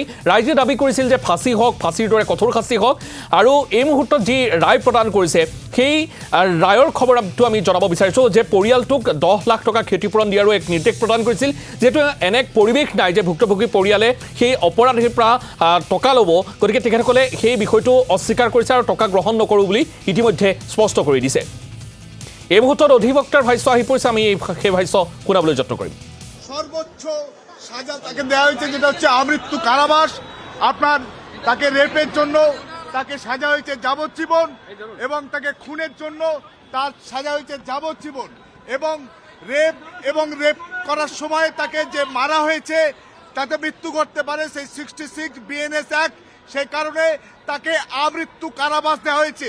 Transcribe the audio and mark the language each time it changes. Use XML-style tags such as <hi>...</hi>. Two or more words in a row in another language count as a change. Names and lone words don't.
<as>ৰাইজে দাবী কৰিছিল যে ফাঁচী হওক, ফাঁচীৰ দৰে কঠোৰ শাস্তি হওক, আৰু এই মুহূৰ্তত যি ৰায় প্ৰদান কৰিছে সেই ৰায়ৰ খবৰটো আমি জনাব বিচাৰিছোঁ যে পৰিয়ালটোক 10 লাখ টকা ক্ষতিপূৰণ দিয়াৰো এক নিৰ্দেশ প্ৰদান কৰিছিল, যিহেতু এনে পৰিৱেশ নাই যে ভুক্তভোগী পৰিয়ালে সেই অপৰাধীৰ পৰা টকা ল'ব, গতিকে তেখেতসকলে সেই বিষয়টো অস্বীকাৰ কৰিছে আৰু টকা গ্ৰহণ নকৰোঁ বুলি ইতিমধ্যে স্পষ্ট কৰি দিছে। এই মুহূৰ্তত অধিবক্তাৰ ভাষ্য আহি পৰিছে, আমি সেই ভাষ্য শুনাবলৈ যত্ন কৰিম।</as> <bn>সর্বোচ্চ সাজা তাকে দেওয়া হয়েছে, যেটা হচ্ছে আমৃত্যু কারাবাস। আপনার তাকে রেপের জন্য তাকে সাজা হয়েছে যাবজ্জীবন, এবং তাকে খুনের জন্য তার সাজা হয়েছে যাবজ্জীবন, এবং রেপ করার সময় তাকে যে মারা হয়েছে তাতে মৃত্যু করতে পারে সেই 66 BNS অ্যাক্ট, সেই কারণে তাকে আমৃত্যু কারাবাস দেওয়া হয়েছে।</bn>